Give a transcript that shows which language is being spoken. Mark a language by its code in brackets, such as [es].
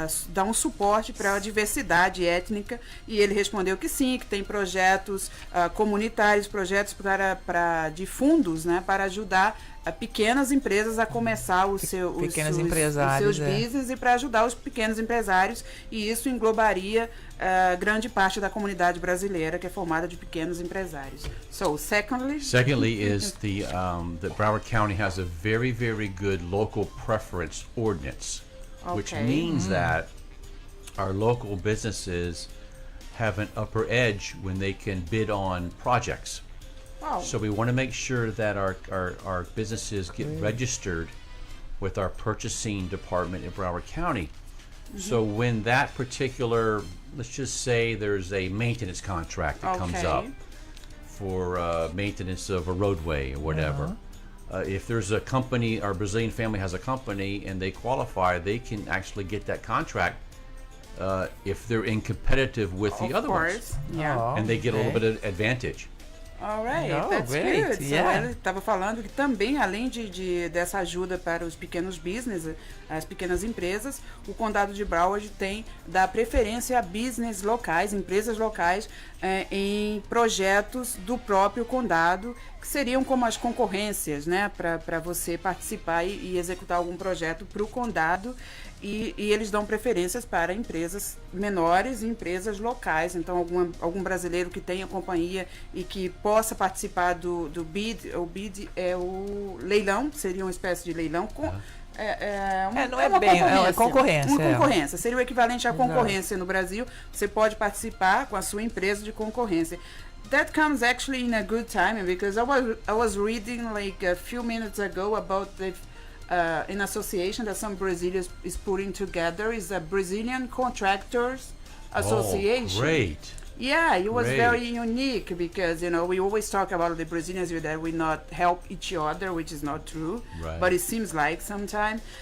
[pt] dar um suporte para a diversidade étnica, e ele respondeu que sim, que tem projetos comunitários, projetos de fundos, né, para ajudar pequenas empresas a começar os seus business, e para ajudar os pequenos empresários, e isso englobaria grande parte da comunidade brasileira, que é formada de pequenos empresários. [en] So, secondly is that Broward County has a very, very good local preference ordinance, which means that our local businesses have an upper edge when they can bid on projects. So we want to make sure that our businesses get registered with our purchasing department in Broward County. So when that particular, let's just say there's a maintenance contract that comes up for maintenance of a roadway or whatever. If there's a company, our Brazilian family has a company and they qualify, they can actually get that contract if they're in competitive with the other ones. And they get a little bit of advantage. Alright, that's good. [pt] So, ele estava falando que também, além dessa ajuda para os pequenos business, as pequenas empresas, o condado de Broward dá preferência a business locais, empresas locais, em projetos do próprio condado, que seriam como as concorrências, né, para você participar e executar algum projeto para o condado. E eles dão preferências para empresas menores e empresas locais. Então, algum brasileiro que tenha companhia e que possa participar do bid. O bid é o leilão, seria uma espécie de leilão. É concorrência. Uma concorrência. Seria o equivalente à concorrência no Brasil. Você pode participar com a sua empresa de concorrência. [en] That comes actually in a good time, because I was reading like a few minutes ago about an association that some Brazilians is putting together, is a Brazilian Contractors Association. Oh, great. Yeah, it was very unique, because we always talk about the Brazilians that we not help each other, which is not true, but it seems like sometimes.